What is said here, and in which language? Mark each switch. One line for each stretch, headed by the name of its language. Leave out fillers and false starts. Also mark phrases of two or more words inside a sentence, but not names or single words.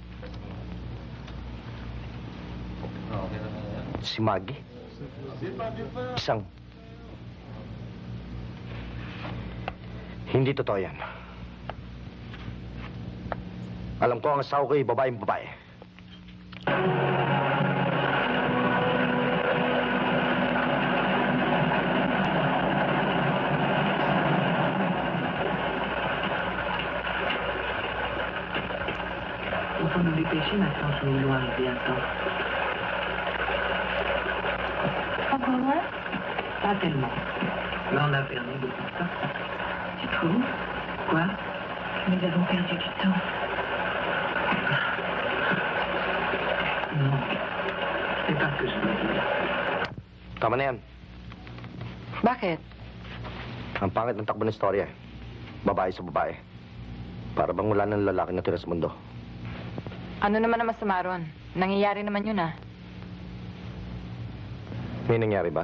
Filipino: Si Maggie. Isang... Hindi totoo yan. Alam ko ang asawa ko ay babaeng babae.
French: Il faut nous dépêcher maintenant, je nous loin bientôt. Encore loin? Pas tellement. Mais on a perdu beaucoup de temps. Tu trouves? Quoi? Nous avons perdu du temps. Non. C'est pas ce que je veux dire.
Filipino: Tama na yan. Bakit? Ang pangit ng takbo ng istorya. Babae sa babae. Para bang wala ng lalaki na tira sa mundo. Ano naman ang masama ron? Nangyayari naman yun ah. May nangyari ba?